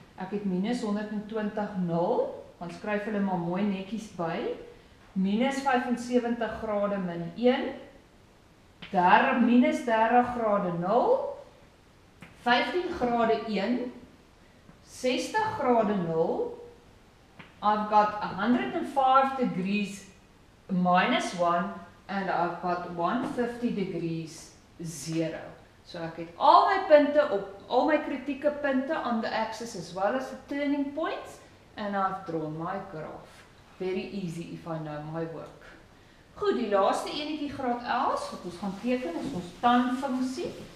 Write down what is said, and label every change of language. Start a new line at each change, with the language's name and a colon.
Afrikaans: Ek het minus 120 0, dan skryf hulle maar mooi netjies by. Minus 75 grade min 1, minus 30 grade 0, 15 grade 1, 60 grade 0,
English: I've got 105 degrees minus 1, and I've got 150 degrees 0.
Afrikaans: So ek het al my punte op, al my kritieke punte
English: on the axis as well as the turning points, and I've drawn my graph. Very easy if I know my work.
Afrikaans: Goed, die laaste enetjie graad 11, wat ons gaan teken is ons tan-funksie.